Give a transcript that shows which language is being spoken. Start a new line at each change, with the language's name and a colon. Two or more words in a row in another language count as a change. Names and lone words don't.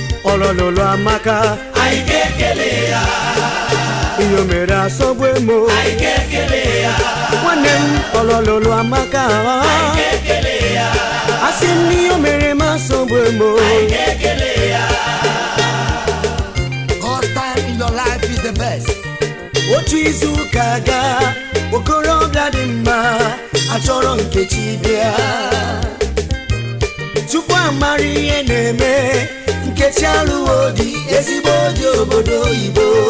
Igbo: Ọlọlọlọ amaka. Anyị ga-ekele ya. Ihe o mere asọgbu emo. Anyị ga-ekele ya. Nwanne m, ọlọlọlọ amaka. Anyị ga-ekele ya. Asị m na ihe o mere m asọgbu emo. Anyị ga-ekele ya.
English: God's time in your life is the best.
Igbo: Otu izu ụka gaa, okorobịa dị mma achọrọ Nkechi bịa. Tupu a mara ihe na-eme, Nkechi alụwo di, ezigbo di obodo oyibo.